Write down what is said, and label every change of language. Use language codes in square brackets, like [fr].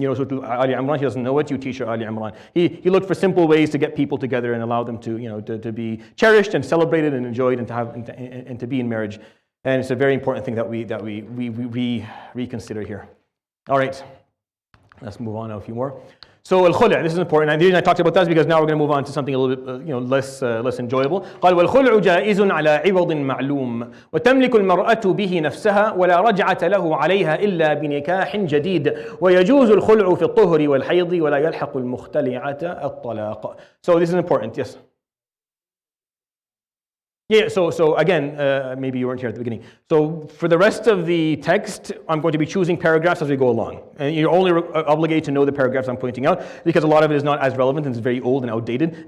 [en] Ali Imran, he doesn't know it, you teach her Ali Imran. He looked for simple ways to get people together and allow them to be cherished and celebrated and enjoyed and to be in marriage. And it's a very important thing that we reconsider here. All right. Let's move on now a few more. So al-khul', this is important. And the reason I talked about that is because now we're going to move on to something a little bit less enjoyable. [ar] قال والخلع جائز على عوض معلوم وتملك المرأة به نفسها ولا رجعة له عليها إلا بنكاح جديد ويجوز الخلع في الطهر والحيض ولا يلحق المختلعة الطلاق. [en] So this is important, yes. Yeah, so again, maybe you weren't here at the beginning. So for the rest of the text, I'm going to be choosing paragraphs as we go along. And you're only obligated to know the paragraphs I'm pointing out because a lot of it is not as relevant and it's very old and outdated.